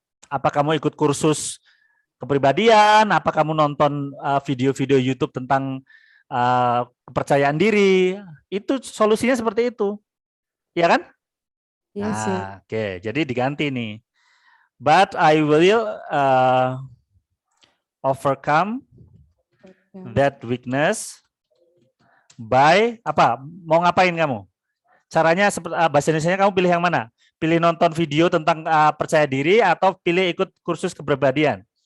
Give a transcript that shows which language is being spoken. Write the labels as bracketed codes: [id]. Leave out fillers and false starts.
[id] Apa kamu ikut kursus kepribadian? Apa kamu nonton video-video YouTube tentang kepercayaan diri? Itu solusinya seperti itu, ya kan? [en] Yes, sir. [id] Nah, oke. Jadi diganti nih. [en] But I will overcome that weakness by [id] apa? Mau ngapain kamu? Caranya seperti bahasa Indonesianya kamu pilih yang mana? Pilih nonton video tentang percaya diri atau pilih ikut kursus kepribadian?